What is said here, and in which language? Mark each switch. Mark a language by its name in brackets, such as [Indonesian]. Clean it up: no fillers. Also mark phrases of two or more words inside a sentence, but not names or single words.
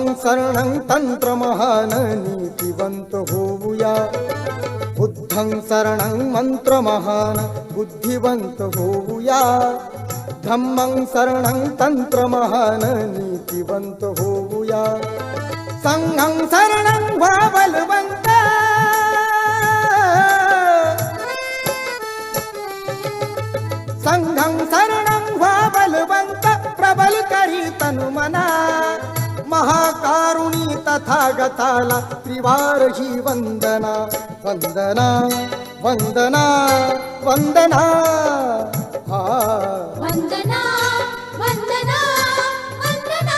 [Marathi] शरणं तंत्र महान नीतिवंत होऊया [Pali] बुद्धं शरणं [Marathi] मंत्र महान बुद्धिवंत होऊया [Pali] धम्मं शरणं [Marathi] तंत्र महान नीतिवंत होऊया [Pali] संघं शरणं [Marathi] व्हा बलवंत [Pali] संघं शरणं [Marathi] व्हा बलवंत प्रबल करी तनु मना महाकारुणी तथागताला त्रिवार ही वंदना वंदना वंदना वंदना हा वंदना वंदना वंदना